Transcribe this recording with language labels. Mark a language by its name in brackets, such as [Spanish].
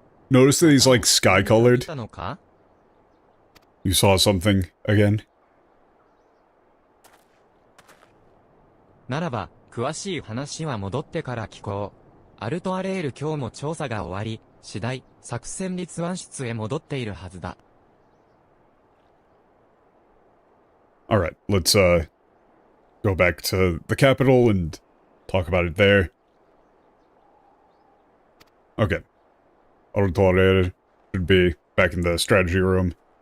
[English] Notice that he's like sky-colored? [Japanese] 来たのか? [English] You saw something again? [Japanese] ならば、詳しい話は戻ってから聞こう。アルトアレール今日も調査が終わり、次第、作戦立案室へ戻っているはずだ。 [English] Alright, let's go back to the capital and talk about it there. Okay. Auditoria should be back in the strategy room.